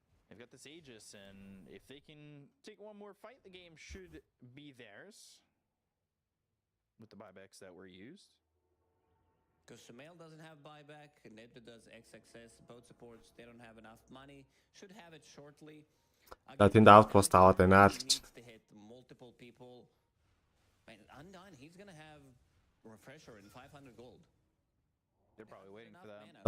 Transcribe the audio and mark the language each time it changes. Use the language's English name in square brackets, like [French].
[English] They've got this Aegis, and if they can take one more fight, the game should be theirs with the buybacks that were used. Because Sumail doesn't have buyback, Nedda does XXS, both supports, they don't have enough money. Should have it shortly. [Mongolian] Тэнд outpost аваад байна л ч. [English] Multiple people. And Undone, he's gonna have refresher in 500 gold. They're probably waiting for that.